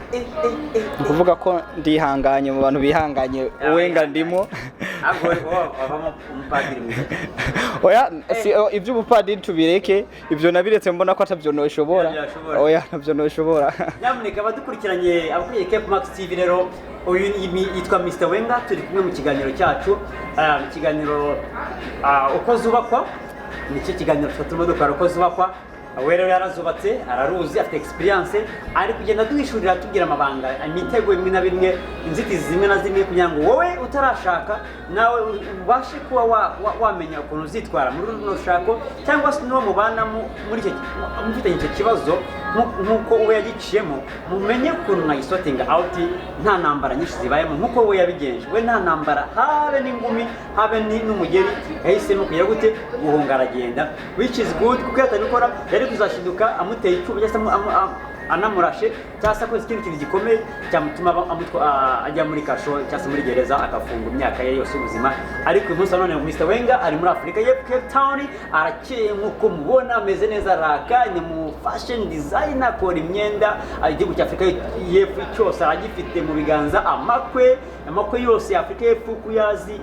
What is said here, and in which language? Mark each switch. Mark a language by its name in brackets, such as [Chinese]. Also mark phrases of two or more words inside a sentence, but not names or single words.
[Rundi] Kuvuga ko ndihanganye mu bantu bihanganye Wenga ndimo. Oya ivyo ubupadiri tubireke ivyo nabiretse mbona ko atavyo noshobora. Oya navyo noshobora. [Kinyarwanda] Nyamuneka badukurikiranye abakuriye Cape Max TV rero uyu yitwa Mr. Wenga turi kumwe mu kiganiro cyacu mu kiganiro uko zubakwa nicyo kiganiro cyatuma dukora uko zubakwa. Rero yarazubatse araruzi afite experience ari kugenda duhishurira tubwira amabanga imitego imwe na bimwe inzitizi zimwe na zimwe kugira ngo wowe utarashaka nawe ubashe kuba wamenya ukuntu uzitwara muri runo shako cyangwa se no mubana muri icyo mufitanye icyo kibazo nkuko we yagiciyemo mumenye ukuntu mwayisotinga out nta nambara nyinshi zibayemo nkuko we yabigenje. We nta nambara habe n'ingumi habe n'umugeri yahisemo kugira gute guhunga aragenda [English] which is good [Kinyarwanda] kuko yatabikora yari kuzashiduka amuteye icumu cyangwa anamurashe cyangwa ko ikintu kintu gikomeye cyamutuma ajya muri kasho cyangwa muri gereza akafunga imyaka ye yose ubuzima. Ariko uyu munsi none Mr. Wenga ari muri Afrika y'Epfo Cape Town arakeye nkuko mubona ameze neza raka ni mu [English] fashion designer [Kinyarwanda] akora imyenda igihugu cya Afrika y'Epfo cyose agifite mu biganza amakwe yose ya Afrika y'Epfo kuyazi.